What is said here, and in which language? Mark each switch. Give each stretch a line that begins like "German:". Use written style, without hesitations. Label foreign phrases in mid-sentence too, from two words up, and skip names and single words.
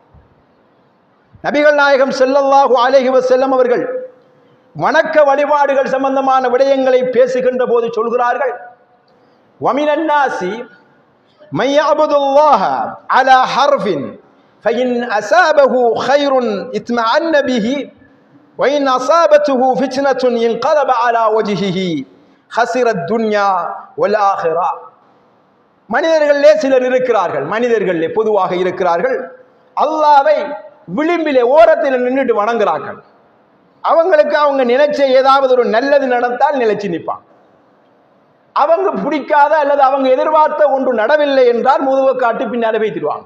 Tamil: நபிகள் நாயகம்
Arabic: صلى الله عليه وسلم
Tamil: அவர்கள் வணக்க வழிபாடுகள் சம்பந்தமான விடயங்களை பேசுகின்ற போது சொல்கிறார்கள்,
Arabic: ومن الناس من يعبد الله على حرف فإن أصابه خير اطمأن به وإن أصابته فتنة انقلب على وجهه خسر الدنيا والآخرة.
Tamil: மனிதர்களே சிலர் இருக்கிறார்கள், மனிதர்களே பொதுவாக இருக்கிறார்கள், அல்லாஹ்வை விளிம்பிலே ஓரத்தில் நின்றுட்டு வணங்குறார்கள். அவங்களுக்கு அவங்க நினைச்ச ஏதாவது ஒரு நல்லது நடந்தால் நிலைச்சு நிற்பான். அவங்க பிடிக்காத அல்லது அவங்க எதிர்பார்த்த ஒன்று நடவில்லை என்றால் முதுவை காட்டி பின்னால வைத்திருவாங்க.